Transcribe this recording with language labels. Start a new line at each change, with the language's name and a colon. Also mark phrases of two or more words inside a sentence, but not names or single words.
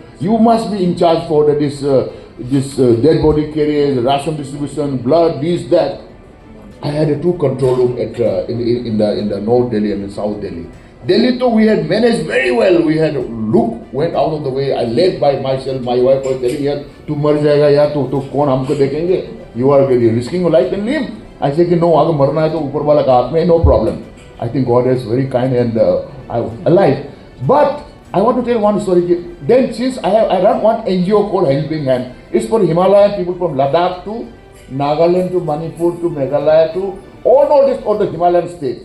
English: You must be in charge for this dead body carriers, ration distribution, blood, this, that. I had a two control room at in the North Delhi and in South Delhi. Delhi too we had managed very well. We had went out of the way. I led by myself. My wife was telling her,
Hindi: "तू मर जाएगा या, तू कौन हमको देखेंगे?
English: You are risking your life and limb." I said, "No,
Hindi: अगर मरना है तो ऊपर वाला का हाथ में,
English: no problem." I think God is very kind and I was alive. But I want to tell one story. Then since I run one NGO called Helping Hand. It's for Himalayan people from Ladakh to Nagaland to Manipur to Meghalaya to all the Himalayan states.